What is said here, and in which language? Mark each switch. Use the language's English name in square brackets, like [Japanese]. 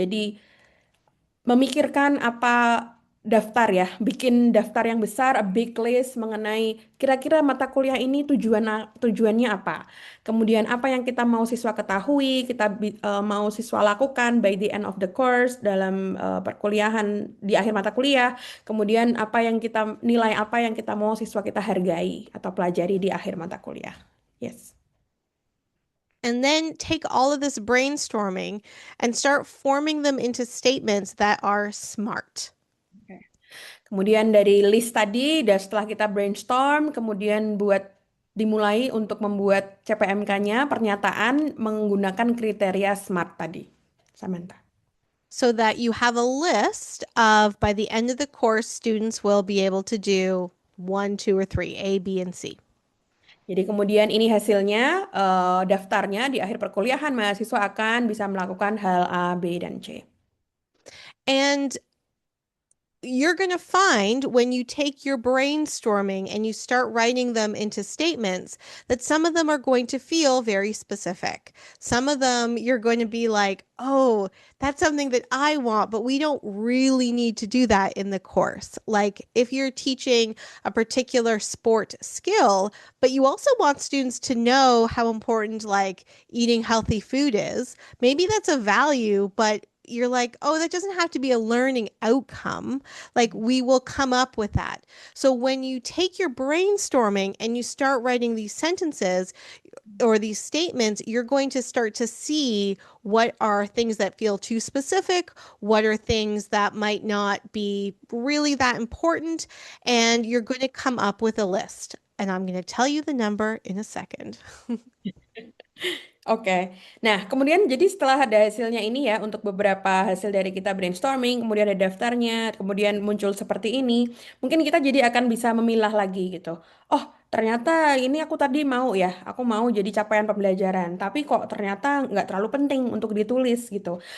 [Indonesian] Jadi memikirkan apa daftar ya, bikin daftar yang besar, [English] a big list [Indonesian] mengenai kira-kira mata kuliah ini tujuannya apa. Kemudian apa yang kita mau siswa ketahui, kita mau siswa lakukan [English] by the end of the course [Indonesian] dalam perkuliahan di akhir mata kuliah. Kemudian nilai apa yang kita mau siswa kita hargai atau pelajari di akhir mata kuliah. [English] Yes. And then take all of this brainstorming and start forming them into statements that are SMART. [Indonesian] Kemudian dari list tadi, dan setelah kita brainstorm, kemudian dimulai untuk membuat CPMK-nya, pernyataan menggunakan kriteria SMART tadi. Samantha. [English] So that you have a list of, by the end of the course, students will be able to do 1, 2, or 3, A, B, and C. [Indonesian] Jadi kemudian ini hasilnya, daftarnya di akhir perkuliahan mahasiswa akan bisa melakukan hal A, B, dan C. [English] And you're going to find when you take your brainstorming and you start writing them into statements that some of them are going to feel very specific. Some of them you're going to be like, oh, that's something that I want, but we don't really need to do that in the course. Like if you're teaching a particular sport skill, but you also want students to know how important like eating healthy food is, maybe that's a value, but you're like, oh, that doesn't have to be a learning outcome. Like we will come up with that. So when you take your brainstorming and you start writing these sentences or these statements, you're going to start to see what are things that feel too specific, what are things that might not be really that important, and you're going to come up with a list. And I'm going to tell you the number in a second. [Indonesian] Oke. Nah, kemudian jadi setelah ada hasilnya ini ya, untuk beberapa hasil dari kita brainstorming, kemudian ada daftarnya, kemudian muncul seperti ini, mungkin kita jadi akan bisa memilah lagi gitu. Oh, ternyata ini aku tadi aku mau jadi capaian pembelajaran, tapi kok ternyata nggak terlalu penting untuk ditulis gitu.